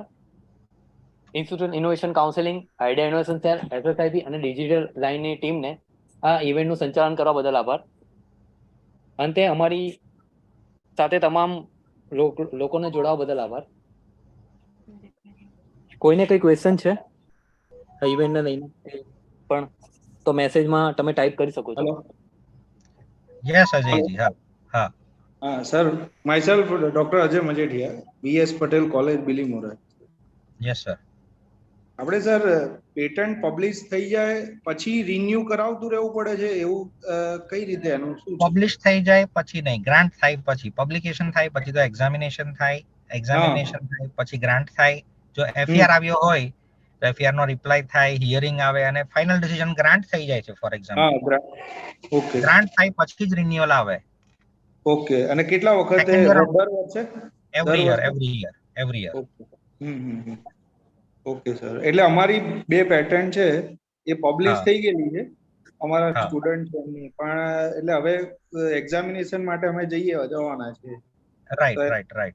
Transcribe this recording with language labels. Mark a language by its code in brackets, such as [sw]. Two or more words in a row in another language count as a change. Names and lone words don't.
[gu] ઇન્સ્ટિટ્યુશન ઇનોવેશન કાઉન્સિલિંગ, આઈડિયા ઇનોવેશન સેલ, SSIP અને ડિજિટલ લાઇનની ટીમને આ ઇવેન્ટનું સંચાલન કરવા બદલ આભાર. અંતે અમારી સાથે તમામ લોકોને જોડાવા બદલ આભાર. કોઈને કઈ ક્વેશ્ચન છે આ ઇવેન્ટને લઈને પણ તો મેસેજમાં તમે ટાઈપ કરી શકો છો. [en] Yes, Ajayji. Ha. Sir, myself, Dr. Ajay Majetia, BS Patel College, Bilimora. Yes, sir. [gu] આપણે સર પેટન્ટ પબ્લિશ થઈ જાય પછી રિન્યુ કરાવતું રહેવું પડે છે એવું કઈ રીતે એનું શું છે? પબ્લિશ થઈ જાય પછી નહીં, ગ્રાન્ટ થાય પછી, પબ્લિકેશન થાય પછી તો એક્ઝામિનેશન થાય, એક્ઝામિનેશન થાય પછી ગ્રાન્ટ થાય. જો FER આવ્યો હોય તો FER નો રિપ્લાય થાય, હિયરિંગ આવે અને ફાઇનલ ડિસિઝન ગ્રાન્ટ થઈ જાય છે. [en] for example [gu] ઓકે, ગ્રાન્ટ થાય પછી જ રિન્યુઅલ આવે. ઓકે, અને કેટલા વખતે? [en] Second year [gu] દર વર્ષે? [en] every year. [gu] ઓકે સર, એટલે અમારી બે પેટર્ન છે એ પબ્લિશ થઈ ગયેલી છે અમારા સ્ટુડન્ટ છે એમની, પણ એટલે હવે એક્ઝામિનેશન માટે અમે જવાના છે. રાઈટ.